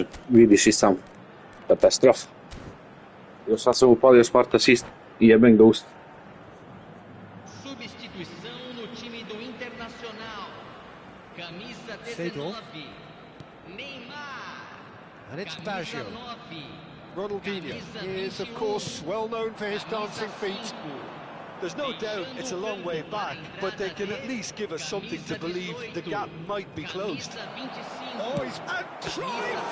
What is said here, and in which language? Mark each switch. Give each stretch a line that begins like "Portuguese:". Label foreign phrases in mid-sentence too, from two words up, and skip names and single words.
Croatian: Vidiš i sam. Katastrofa. Još sad sam upalio smart assist i jebem ga usta.
Portuguese: Substituição no time do Internacional. Camisa 19. Neymar.
English: And it's
Portuguese: Camisa Baggio. 9.
English: Ronaldinho is, of course, well known for his dancing feet. There's no doubt it's a long way back, but they can at least give us something to believe the gap might be closed. Oh, he's... And Cruyff!